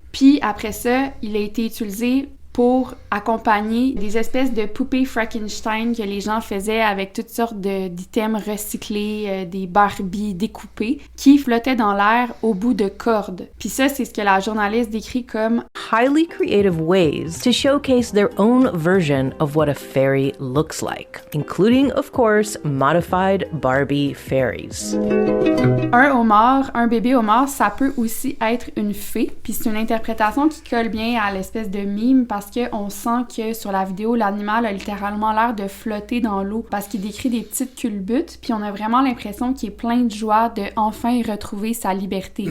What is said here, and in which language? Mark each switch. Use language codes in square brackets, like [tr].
[fr] Puis après ça, il a été utilisé pour accompagner des espèces de poupées Frankenstein que les gens faisaient avec toutes sortes d'items recyclés, des Barbie découpées, qui flottaient dans l'air au bout de cordes. Puis ça, c'est ce que la journaliste décrit comme « [en] highly creative ways to showcase their own version of what a fairy looks like, including, of course, modified Barbie fairies. » [fr] Un homard, un bébé homard, ça peut aussi être une fée, puis c'est une interprétation qui colle bien à l'espèce de mime parce qu'on sent que sur la vidéo, l'animal a littéralement l'air de flotter dans l'eau parce qu'il décrit des petites culbutes, puis on a vraiment l'impression qu'il est plein de joie de enfin retrouver sa liberté.